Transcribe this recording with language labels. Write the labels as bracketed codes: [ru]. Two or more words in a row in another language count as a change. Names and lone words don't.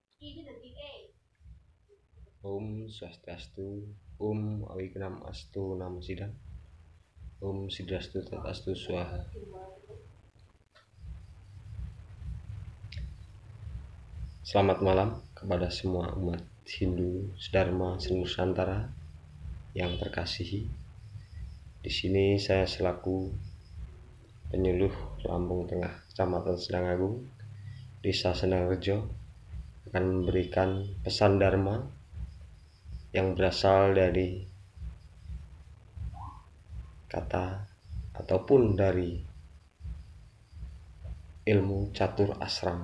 [sa] Om Swastiastu, Om Awignam Astu Namo Sidang, Om Sidrastu Tatastu Swaha. [id] Selamat malam kepada semua umat Hindu Dharma Senusantara yang terkasihi. Di sini saya selaku penyuluh Lampung Tengah, Kecamatan Sendang Agung, Desa Sendang Rejo, akan memberikan pesan Dharma yang berasal dari kata ataupun dari ilmu catur asrama.